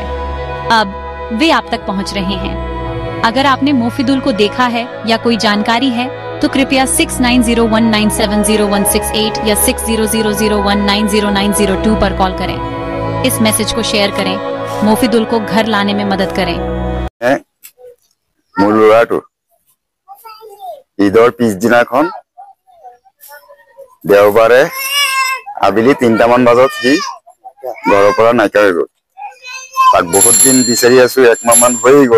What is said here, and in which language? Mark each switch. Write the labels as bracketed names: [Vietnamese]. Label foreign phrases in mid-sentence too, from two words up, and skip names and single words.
[Hindi] अब वे आप तक पहुंच रहे हैं। अगर आपने मोफिदुल को देखा है या कोई जानकारी है तो कृपया 6901970168 या 6000190902 पर कॉल करें। इस मैसेज को शेयर करें, मोफिदुल को घर लाने में मदद करें। [Assamese] ঈদৰ পিছদিনাখন দেওবাৰে আবেলি 3টামান বজাত সি ঘৰৰ পৰা নাইকিয়া হৈ গ'ল। তাক বহুত দিন বিচাৰি আছো, 1 মাহমান হৈ গ'ল।